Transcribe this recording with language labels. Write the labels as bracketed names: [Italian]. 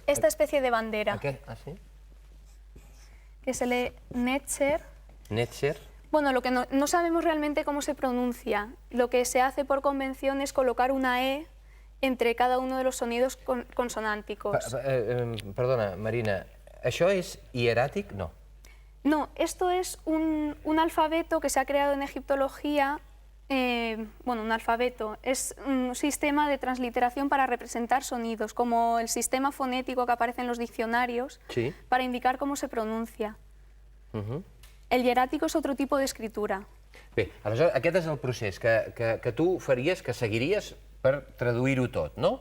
[Spanish] Esta especie de bandera, Ah, sí? que se lee Netzer. Netzer? Bueno, lo que no sabemos realmente cómo se pronuncia. Lo que se hace por convención es colocar una E entre cada uno de los sonidos consonánticos. [Catalan] Perdona, Marina, això és hieràtic? No. [Spanish] No, esto es un alfabeto que se ha creado en egiptología. Bueno, un alfabeto es un sistema de transliteración para representar sonidos, como el sistema fonético que aparece en los diccionarios, Sí. para indicar cómo se pronuncia. Uh-huh. El hierático es otro tipo de escritura. [Catalan] Bé, aleshores aquest és el procés que tu faries, que seguiries per traduir-ho tot, no?